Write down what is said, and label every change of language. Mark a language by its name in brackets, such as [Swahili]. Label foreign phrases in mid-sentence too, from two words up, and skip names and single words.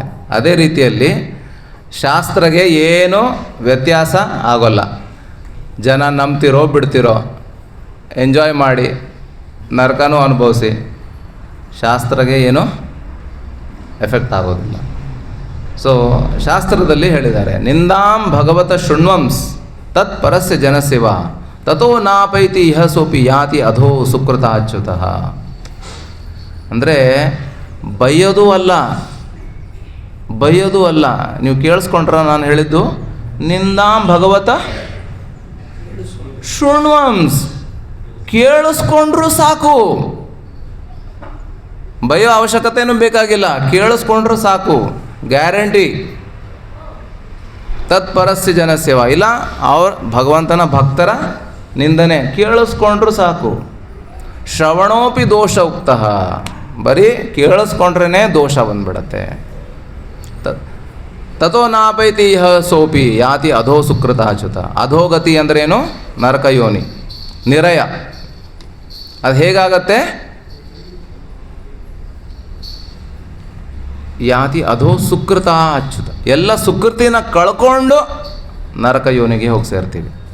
[Kannada] ಅದೇ ರೀತಿಯಲ್ಲಿ ಶಾಸ್ತ್ರಗೆ ಏನೂ ವ್ಯತ್ಯಾಸ ಆಗೋಲ್ಲ. ಜನ ನಂಬ್ತಿರೋ ಬಿಡ್ತಿರೋ, ಎಂಜಾಯ್ ಮಾಡಿ ನರಕನೂ ಅನುಭವಿಸಿ, ಶಾಸ್ತ್ರಗೆ ಏನೂ ಎಫೆಕ್ಟ್ ಆಗೋದಿಲ್ಲ. ಸೊ ಶಾಸ್ತ್ರದಲ್ಲಿ ಹೇಳಿದ್ದಾರೆ, [Sanskrit] ನಿಂದಾಂ ಭಗವತ ಶೃಣ್ವಂಸ್ ತತ್ ಪರಸ್ಯ ಜನಸೇವ ತಥೋ ನಾಪೈತಿ ಇಹ ಸೋಪಿ ಯಾತಿ ಅಧೋ ಸುಕೃತ ಅಚ್ಯುತಃ. [Kannada] ಅಂದರೆ ಬೈಯೋದು ಅಲ್ಲ. ನೀವು ಕೇಳಿಸ್ಕೊಂಡ್ರ ನಾನು ಹೇಳಿದ್ದು? [Sanskrit] ನಿಂದಾಂ ಭಗವತ ಶೃಣ್ವಂಸ್, [Kannada] ಕೇಳಿಸ್ಕೊಂಡ್ರೂ ಸಾಕು, ಬೈಯೋ ಅವಶ್ಯಕತೆಯೂ ಬೇಕಾಗಿಲ್ಲ, ಕೇಳಿಸ್ಕೊಂಡ್ರೂ ಸಾಕು, ಗ್ಯಾರಂಟಿ. [Sanskrit] ತತ್ಪರಸ್ಯ ಜನಸೇವಾ, [Kannada] ಇಲ್ಲ ಭಗವಂತನ ಭಕ್ತರ ನಿಂದನೆ ಕೇಳಿಸ್ಕೊಂಡ್ರೂ ಸಾಕು. [Sanskrit] ಶ್ರವಣೋಪಿ ದೋಷ ಉಕ್ತ, [Kannada] ಬರೀ ಕೇಳಿಸ್ಕೊಂಡ್ರೇ ದೋಷ ಬಂದ್ಬಿಡತ್ತೆ. [Sanskrit] ತಥೋ ನಾಪೈತಿ ಇಹ ಸೋಪಿ ಯಾತಿ ಅಧೋ ಸುಕೃತ ಅಚ್ಯುತ. [Kannada] ಅಧೋಗತಿ ಅಂದ್ರೇನು? ನರಕ ಯೋನಿ, ನಿರಯ. ಅದು ಹೇಗಾಗತ್ತೆ? [Sanskrit] ಯಾತಿ ಅಧೋ ಸುಕೃತ ಅಚ್ಯುತ. [Kannada] ಎಲ್ಲ ಸುಕೃತಿನ ಕಳ್ಕೊಂಡು ನರಕ ಯೋನಿಗೆ ಹೋಗಿ ಸೇರ್ತೀವಿ.